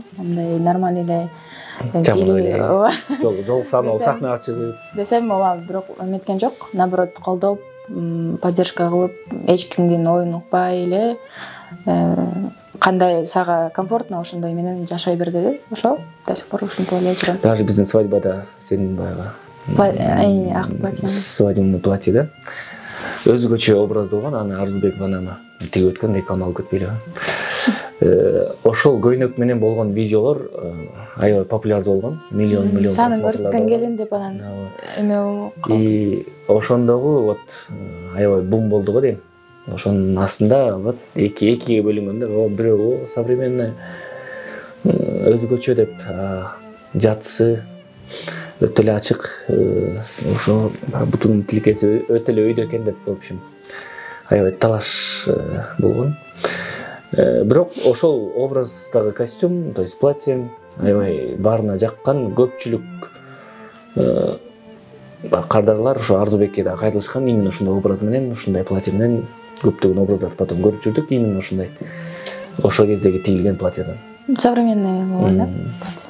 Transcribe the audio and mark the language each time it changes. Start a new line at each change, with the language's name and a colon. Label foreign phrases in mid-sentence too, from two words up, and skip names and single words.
Kyrgyz: Мындай нормальный эле жол саноо сахнага чыгып десем, ооба, бирок эметкен жок. Наоборот, колдоп, поддержка кылып, эч кимдин оюн укпай эле кандай сага комфортно ошондой менен жашай бер деди. Ошо
Russian: до сих пор
Kyrgyz: ушинтип эле жүрөм. Даже биздин свадьбада сенин баягы ак платье,
Russian: свадебный платье
Kyrgyz: да, өзгөчө образды болгон. Аны Арзубек Ванама тигип өткөн, реклама алып кетпейлиби. Ошол көйнөк менен болгон видеолор аябай популярдуу болгон. Миллион санын көрсөткөн келин деп анан эме и ошондогу вот аябай бум болду го дейм. Ошонун астында вот экиге бөлүнгөн да. Бирөө современный өзгөчө деп, жатысы өтө эле ачык, ошо бутунун тилкеси өтө эле өйдө экен деп,
Russian: в общем,
Kyrgyz: аябай талаш болгон. Бирок ошол образдагы костюм,
Russian: то есть платье
Kyrgyz: аябай баарына жаккан. Көпчүлүк кардарлар ошо Арзубекке да кайрылышкан. Именно ушундай образ менен, ушундай платье менен көптөгөн образдарды потом көрүп жүрдүк. Именно ушундай ошол кездеги тигилген платьеден. Современный болгон да платье.